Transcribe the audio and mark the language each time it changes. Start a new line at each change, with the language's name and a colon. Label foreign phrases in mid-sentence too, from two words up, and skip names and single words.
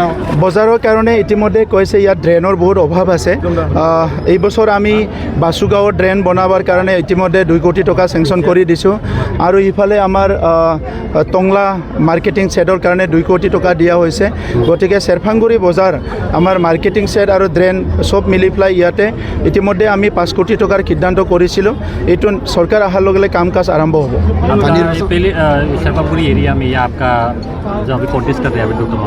Assamese: বজাৰৰ কাৰণে ইতিমধ্যে কৈছে ইয়াত ড্ৰেইনৰ বহুত অভাৱ আছে এই বছৰ আমি বাসুগাঁৱৰ ড্ৰেইন বনাবৰ কাৰণে ইতিমধ্যে 2 কোটি টকা চেংচন কৰি দিছোঁ আৰু ইফালে আমাৰ টংলা
English: marketing shed
Assamese: কাৰণে 2 কোটি টকা দিয়া হৈছে গতিকে চেৰফাংগুৰি বজাৰ আমাৰ
English: marketing shed
Assamese: আৰু ড্ৰেইন সব মিলি পেলাই ইয়াতে ইতিমধ্যে আমি 5 কোটি টকাৰ সিদ্ধান্ত কৰিছিলোঁ এইটো চৰকাৰ অহাৰ লগে লগে কাম কাজ আৰম্ভ হ'ব
Hindi: पहले शेरपापुरी एरिया में ये आपका जो अभी कॉन्टेस्ट कर रहे हैं अभी